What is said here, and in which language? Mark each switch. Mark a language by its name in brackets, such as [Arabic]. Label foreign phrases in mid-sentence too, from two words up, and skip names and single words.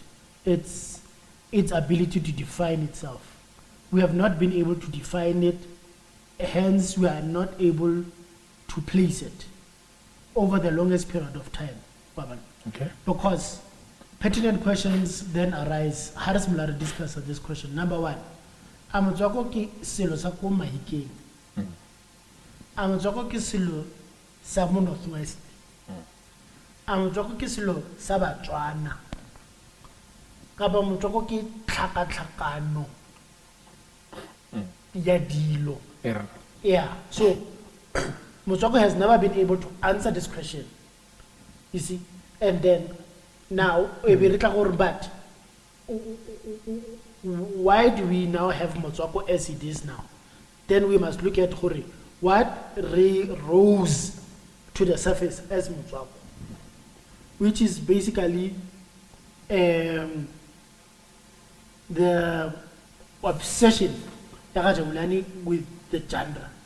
[English] It's its ability to define itself. We have not been able to define it, hence we are not able to place it over the longest period of time. Okay. Because pertinent questions then arise. How does Mulari discuss this question? Number one, [Tswana] Motswako ki selo sa ko Mahikeng. Motswako ki selo sa mo Northwest. Motswako ki selo sa Batswana. Kapa Motswako ki tlhakatlhakano ya dilo. [English] Yeah. So Motswako has never been able to answer this question. You see? And then now but why do we now have Motswako as it is now? Then we must look at what rose to the surface as Motswako, which is basically the obsession with the genre.